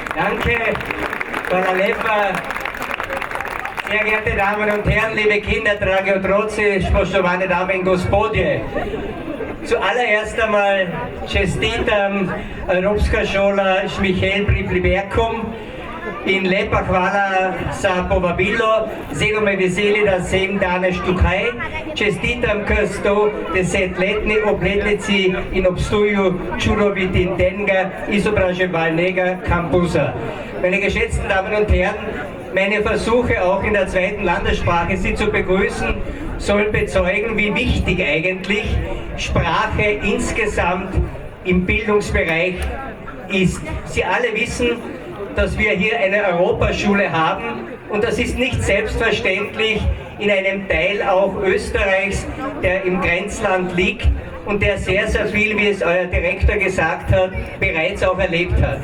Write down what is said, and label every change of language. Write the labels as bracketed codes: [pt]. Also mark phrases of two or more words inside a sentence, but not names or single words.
[de] Danke, Frau Lepa. Sehr geehrte Damen und Herren, liebe Kinder, [sl] dragi otroci, spoštovane dame in gospodje. [de] Zuallererst einmal [sl] čestitam Evropska šola Šmihel pri Pliberkom in lepa hvala za povabilo. Zelo me veseli, da sem danes tukaj. Čestitam k 110-letni obletnici in obstoju čudovitega izobraževalnega kampusa. [de] Meine geschätzten Damen und Herren, meine Versuche auch in der zweiten Landessprache Sie zu begrüßen, sollen bezeugen, wie wichtig eigentlich Sprache insgesamt im Bildungsbereich ist. Sie alle wissen, dass wir hier eine Europaschule haben und das ist nicht selbstverständlich in einem Teil auch Österreichs, der im Grenzland liegt und der sehr, sehr viel, wie es euer Direktor gesagt hat, bereits auch erlebt hat.